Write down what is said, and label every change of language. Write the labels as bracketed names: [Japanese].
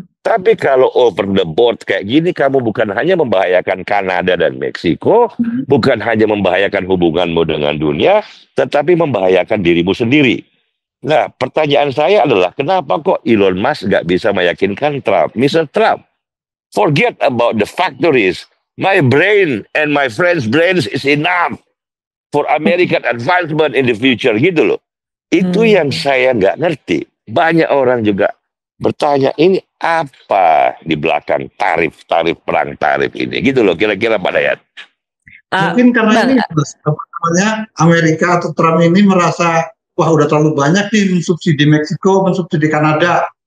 [Indonesian] Tapi kalau [English] over the board [Indonesian] kayak gini, kamu bukan hanya membahayakan Kanada dan Meksiko, bukan hanya membahayakan hubunganmu dengan dunia, tetapi membahayakan dirimu sendiri. Nah, pertanyaan saya adalah kenapa kok Elon Musk nggak bisa meyakinkan Trump? [English] Mr. Trump, forget about the factories. My brain and my friends' brains is enough for American advancement in the future, [Indonesian] gitu loh. Itu yang saya nggak ngerti. Banyak orang juga bertanya, ini apa di belakang tarif perang tarif ini, gitu loh, kira-kira Pak Dayat. Mungkin karena ini Amerika atau Trump ini merasa, wah udah terlalu banyak nih mensubsidi Meksiko, mensubsidi Kanada.